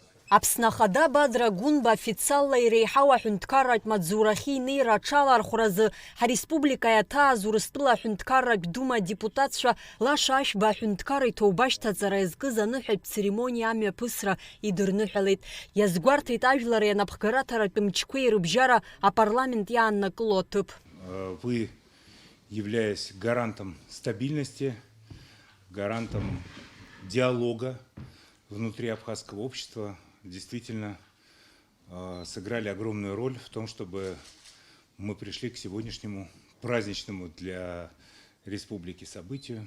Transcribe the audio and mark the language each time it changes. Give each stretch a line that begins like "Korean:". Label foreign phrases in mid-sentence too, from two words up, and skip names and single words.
Abkhazian: Аԥснахада Бадра Гунба официалла иреиҳау аҳәынҭқарратә маҵзурахьы инеира аҽалархәразы ҳареспублика иаҭааз Урыстәыла аҳәынҭқарратә дума адепутатцәа Лаша Ашьба аҳәынҭқар иҭоуба ашьҭаҵара иазкыз аныҳәатә церемониа амҩаԥысра идырныҳәалеит. Иазгәарҭеит ажәлар ианапхгараҭаратә мчқәеи рыбжьара апарламент иааннакыло аҭыԥ.
Russian: Вы, являясь гарантом стабильности, гарантом диалога внутри абхазского общества, действительно сыграли огромную роль в том, чтобы мы пришли к сегодняшнему праздничному для республики событию.